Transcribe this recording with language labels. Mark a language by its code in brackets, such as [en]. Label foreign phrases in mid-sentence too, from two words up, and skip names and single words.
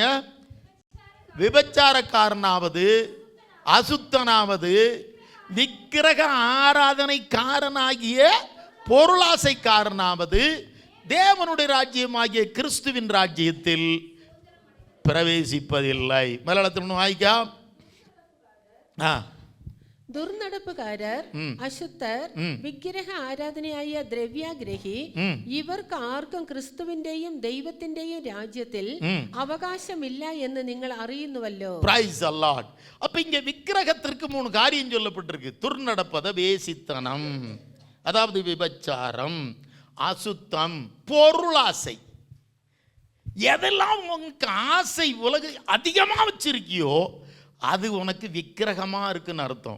[ta] விபச்சாரக்காரனாவது அசுத்தனாவது விக்கிரக ஆராதனைக்காரனாகிய பொருளாசைக்காரனாவது தேவனுடைய ராஜ்யமாகிய கிறிஸ்துவின் ராஜ்யத்தில் பிரவேசிப்பதில்லை. மலையாளத்தில் வாய்க்கா. [ml] ദുർനടപ്പുകാരർ, അശുദ്ധർ, വിഗ്രഹ ആരാധനയായ ദ്രവ്യാഗ്രഹി, ഇവർക്ക് ആർക്കും ക്രിസ്തുവിന്റെയും ദൈവത്തിന്റെയും രാജ്യത്തിൽ അവകാശമില്ല എന്ന് നിങ്ങൾ അറിയുന്നുവല്ലോ. [en] Praise the Lord. [ta] அப்ப இங்க விக்கிரகத்திற்கு 3 காரியம் சொல்லப்பட்டிருக்கு. துர்நடப்பத, வேசித்தனம், அதாவது விபச்சாரம், அசுத்தம், பொருளாசை. எதெல்லாம் உனக்கு ஆசை உலக அதிகமாக வச்சிருக்கியோ அது உனக்கு விக்கிரகமாக இருக்குன்னு அர்த்தம்.